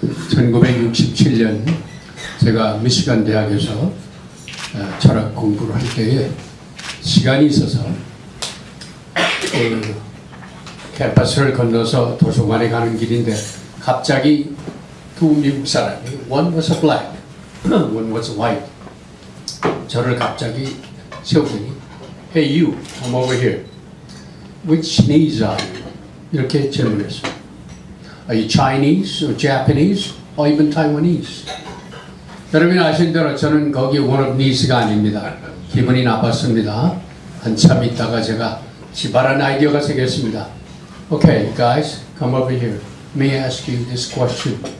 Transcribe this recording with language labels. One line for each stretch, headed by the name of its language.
Korean: 1967년 제가 미시간 대학에서 철학 공부를 할 때에 시간이 있어서 그 캠퍼스를 건너서 도서관에 가는 길인데 갑자기 두 미국 사람이
English: one was a black, one was a white
Korean: 저를 갑자기 세우더니
English: Hey you, come over here. Which knees are you?
Korean: 이렇게 질문했어요.
English: Are you Chinese or Japanese or even Taiwanese?
Korean: 여러분이 아시는 대로 저는 거기 one of thes가 아닙니다. 기분이 나빴습니다. 한참 있다가 제가 기발한 아이디어가 생겼습니다.
English: Okay, guys, come over here. May I ask you this question?